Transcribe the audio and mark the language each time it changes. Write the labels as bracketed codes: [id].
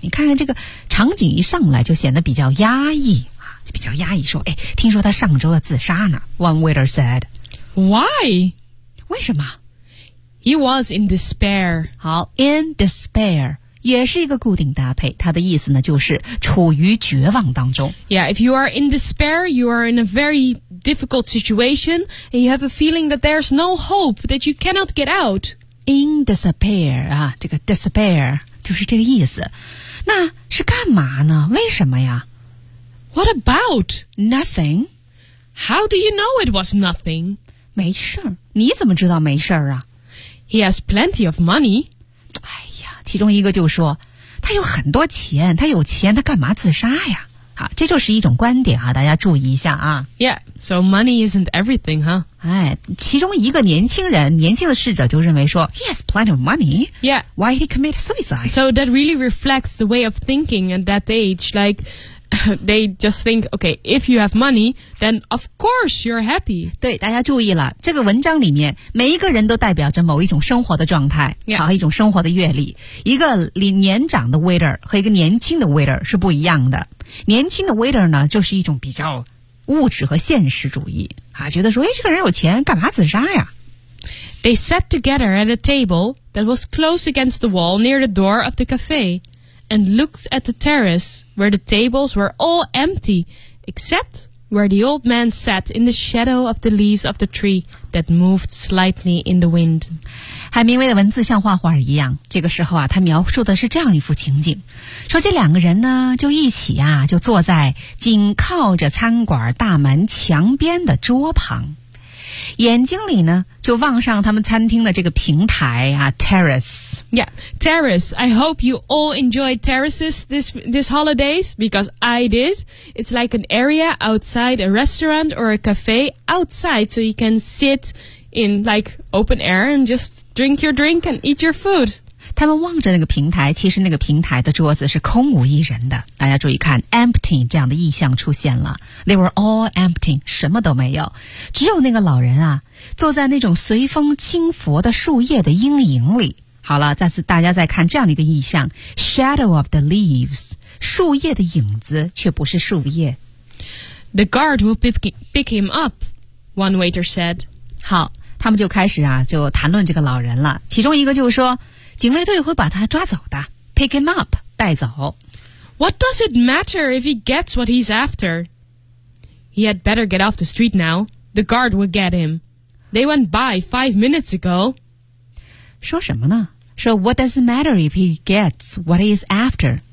[zh] 你看看这个场景一上来就显得比较压抑啊，就比较压抑。说，哎，听说他上周要自杀呢。 [en] One waiter said, "Why? [zh] 为什么 [en] ？He was in despair. 好 ，in despair. [zh] 也是一个固定搭配，它的意思呢就是处于绝望当中。 [en] Yeah, if you are in despair, you are in a very difficult situation, and you have a feeling that there's no hope, that you cannot get out. In despair, [zh] 啊，这个 despair 就是这个意思。那是干嘛呢？为什么呀？ [en] What about? Nothing. How do you know it was nothing? [zh] 没事儿，你怎么知道没事儿啊？ [en] He has plenty of money. [zh] 其中一个就说，他有很多钱，他有钱，他干嘛自杀呀？啊，这就是一种观点啊，大家注意一下啊。 [en] Yeah, so money isn't everything, huh? [zh] 哎，其中一个年轻的试者就认为说 ， [en] He has plenty of money. Yeah, why did he commit suicide? So that really reflects the way of thinking at that age. Like, they just think, okay, if you have money, then of course you're happy. [zh] 对，大家注意了，这个文章里面每一个人都代表着某一种生活的状态，好、 yeah. 一种生活的阅历。一个年长的 waiter 和一个年轻的 waiter 是不一样的。年轻的 waiter 呢，就是一种比较物质和现实主义啊，觉得说，哎，这个人有钱，干嘛自杀呀？ [en] They sat together at a table that was close against the wall near the door of the cafe. And looked at the terrace where the tables were all empty, except where the old man sat in the shadow of the leaves of the tree that moved slightly in the wind. [zh] 海明威的文字像画画一样。这个时候啊，他描述的是这样一幅情景：说这两个人呢，就一起啊，就坐在紧靠着餐馆大门墙边的桌旁，眼睛里呢就望上他们餐厅的这个平台啊 ，terrace。 [en] Yeah, terrace. I hope you all enjoy terraces this holidays because I did. It's like an area outside a restaurant or a cafe outside, so you can sit in like open air and just drink your drink and eat your food. [zh] 他们望着那个平台，其实那个平台的桌子是空无一人的。大家注意看 ，empty 这样的意象出现了。 [en] They were all empty, [zh] 什么都没有，只有那个老人啊，坐在那种随风轻拂的树叶的阴影里。好了，再次大家再看这样的一个意象 ， [en] shadow of the leaves， [zh] 树叶的影子却不是树叶。 [en] The guard will pick him up, one waiter said. [zh] 好，他们就开始啊，就谈论这个老人了。其中一个就说，警卫队会把他抓走的 ， [en] pick him up， [zh] 带走。 [en] What does it matter if he gets what he's after? He had better get off the street now. The guard will get him. They went by 5 minutes ago. [zh] 说什么呢？ [en] 说 What does it matter if he gets what he is after?